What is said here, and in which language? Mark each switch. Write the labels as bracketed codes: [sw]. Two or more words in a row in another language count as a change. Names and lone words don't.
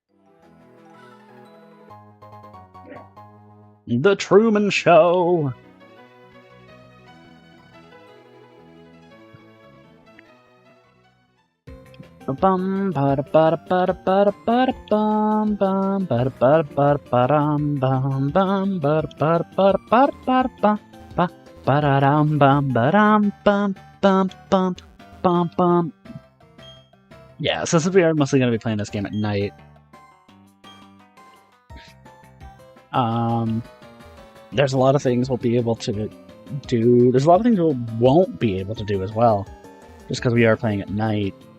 [en] The Truman Show! Bum bada bada bada bada bada bum bum bada bada bada badum bum bum bada bada bada bada bada bum ba bada dum bum badum bum bum bum bum bum. Yeah, so since we are mostly gonna be playing this game at night, there's a lot of things we'll be able to do. There's a lot of things we won't be able to do as well, just because we are playing at night.